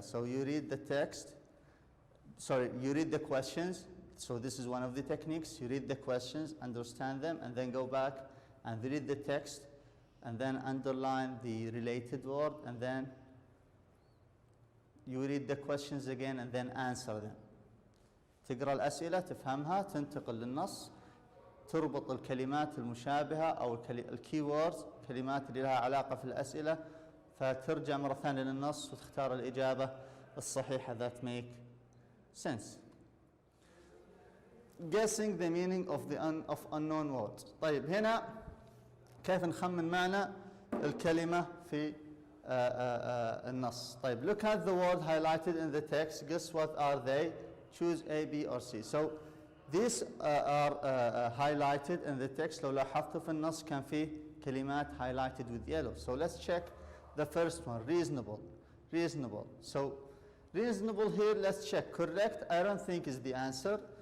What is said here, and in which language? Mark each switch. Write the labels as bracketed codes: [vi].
[en] So you read the text, you read the questions. So this is one of the techniques. You read the questions, understand them, and then go back and read the text, and then underline the related word, and then you read the questions again and then answer them. [ar] تقرأ الأسئلة تفهمها، تنتقل للنص، تربط الكلمات المشابهة أو الكي ووردز، الكلمات اللي لها علاقة في الأسئلة، فترجع مرة ثانية للنص وتختار الإجابة الصحيحة [en] that make sense. Guessing the meaning of unknown words. [ar] طيب هنا كيف نخمن معنى الكلمة في النص. [en] طيب look at the word highlighted in the text. Guess what are they? Choose A, B or C. So these are highlighted in the text. [ar] لو لاحظتوا في النص كان فيه كلمات [en] highlighted with yellow. So let's check the first one. Reasonable. Reasonable. So reasonable here, let's check. Correct, I don't think is the answer.